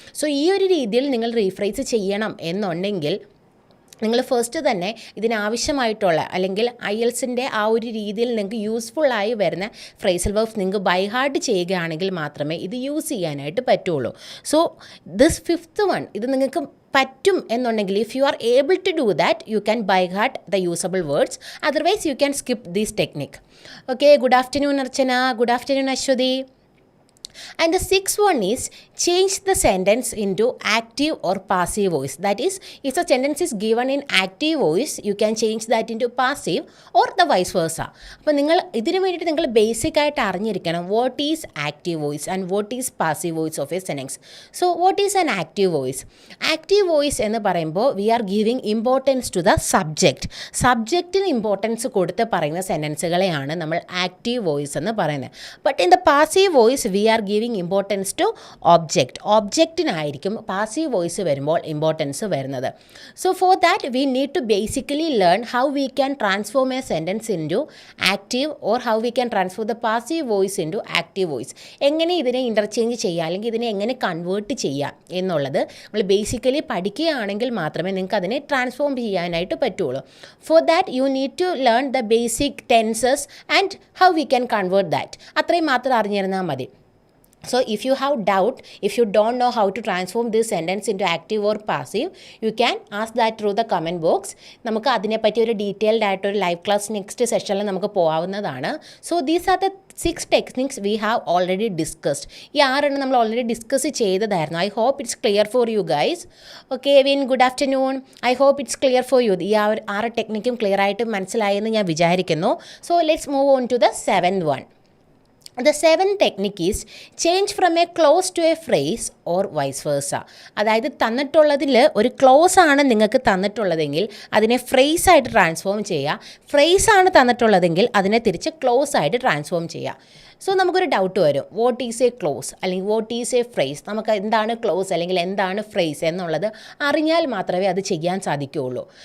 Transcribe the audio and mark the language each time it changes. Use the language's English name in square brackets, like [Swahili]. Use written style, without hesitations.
[Malayalam] So ഈ ഒരു രീതിയിൽ നിങ്ങൾ റീഫ്രേസ് ചെയ്യണം എന്നുണ്ടെങ്കിൽ നിങ്ങൾ ഫസ്റ്റ് തന്നെ ഇതിനാവശ്യമായിട്ടുള്ള അല്ലെങ്കിൽ IELTSൻ്റെ ആ ഒരു രീതിയിൽ നിങ്ങൾക്ക് യൂസ്ഫുള്ളായി വരുന്ന ഫ്രൈസൽ വേർബ്സ് നിങ്ങൾക്ക് ബൈ ഹാർട്ട് ചെയ്യുകയാണെങ്കിൽ മാത്രമേ ഇത് യൂസ് ചെയ്യാനായിട്ട് പറ്റുള്ളൂ. [English] so this fifth one [Malayalam] ഇത് നിങ്ങൾക്ക് പറ്റും എന്നുണ്ടെങ്കിൽ [English] If you are able to do that you can by heart the usable words, otherwise you can skip this technique. Okay, good afternoon Archana, good afternoon Aswathy. And the sixth one is change the sentence into active or passive voice. That is, if the sentence is given in active voice, you can change that into passive or the vice versa. [Malayalam] അപ്പോൾ നിങ്ങൾ ഇതിന് വേണ്ടിയിട്ട് നിങ്ങൾ basic ആയിട്ട് അറിഞ്ഞിരിക്കണം [English] What is active voice and what is passive voice of a sentence. So what is an active voice? [Malayalam] Active voice എന്ന് പറയുമ്പോൾ [English] We are giving importance to the subject. [Malayalam] സബ്ജക്റ്റിന് importance കൊടുത്ത് പറയുന്ന സെൻറ്റൻസുകളെയാണ് നമ്മൾ ആക്റ്റീവ് വോയിസ് എന്ന് പറയുന്നത്. [English] But in the passive voice we are giving importance to object. [Malayalam] ഒബ്ജക്റ്റിനായിരിക്കും passive voice വരുമ്പോൾ importance വരുന്നത്. [English] So for that we need to basically learn how we can transform a sentence into active or how we can transform the passive voice into active voice. [Malayalam] എങ്ങനെ ഇതിനെ interchange ചെയ്യുക അല്ലെങ്കിൽ ഇതിനെ എങ്ങനെ convert ചെയ്യുക എന്നുള്ളത് നമ്മൾ basically പഠിക്കുകയാണെങ്കിൽ മാത്രമേ നിങ്ങൾക്ക് അതിനെ ട്രാൻസ്ഫോം ചെയ്യാനായിട്ട് പറ്റുള്ളൂ. [English] For that you need to learn the basic tenses and how we can convert that. [Malayalam] അത്രയും മാത്രം അറിഞ്ഞിരുന്നാൽ മതി. [English] So if you have doubt, if you don't know how to transform this sentence into active or passive, you can ask that through the comment box. [Malayalam] നമുക്ക് അതിനെപ്പറ്റി ഒരു detailed ആയിട്ട് ഒരു live class next സെഷനിൽ നമുക്ക് പോകാവുന്നതാണ്. [English] So these are the 6 techniques we have already discussed. [Malayalam] ഈ 6 നമ്മൾ ഓൾറെഡി ഡിസ്കസ് ചെയ്തതായിരുന്നു. [English] I hope it's clear for you guys. Okay Vin, good afternoon. I hope it's clear for you. [Malayalam] ഈ 6 ടെക്നിക്കും clear ആയിട്ട് മനസ്സിലായെന്ന് ഞാൻ വിചാരിക്കുന്നു. [English] So let's move on to the 7th one. The 7th technique is change from a clause to a phrase or vice versa. [Malayalam] അതായത് തന്നിട്ടുള്ളതിൽ ഒരു close ആണ് നിങ്ങൾക്ക് തന്നിട്ടുള്ളതെങ്കിൽ അതിനെ ഫ്രേസ് ആയിട്ട് ട്രാൻസ്ഫോം ചെയ്യുക. ഫ്രേസ് ആണ് തന്നിട്ടുള്ളതെങ്കിൽ അതിനെ തിരിച്ച് ക്ലോസ് ആയിട്ട് ട്രാൻസ്ഫോം ചെയ്യുക. സോ നമുക്കൊരു ഡൗട്ട് വരും, [English] what is a clause [Malayalam] അല്ലെങ്കിൽ [English] What is a phrase. [Malayalam] നമുക്ക് എന്താണ് ക്ലോസ് അല്ലെങ്കിൽ എന്താണ് ഫ്രേസ് എന്നുള്ളത് അറിഞ്ഞാൽ മാത്രമേ അത് ചെയ്യാൻ സാധിക്കുകയുള്ളൂ.